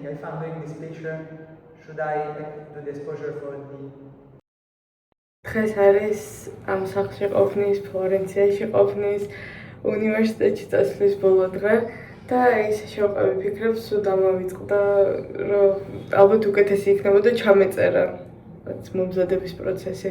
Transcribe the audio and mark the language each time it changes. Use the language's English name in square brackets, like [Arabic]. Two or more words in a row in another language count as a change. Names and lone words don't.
[English] If I'm doing this picture, should I do the exposure for the? [Georgian] დღეს არის ამ სახლში ყოფნის, ფლორენციაში ყოფნის, უნივერსიტეტში წასვლის ბოლო დღე და ისე შევყავი ფიქრებს, თუ დამავიწყდა, რომ ალბათ უკეთესი იქნებოდა ჩამეწერა მომზადების პროცესი.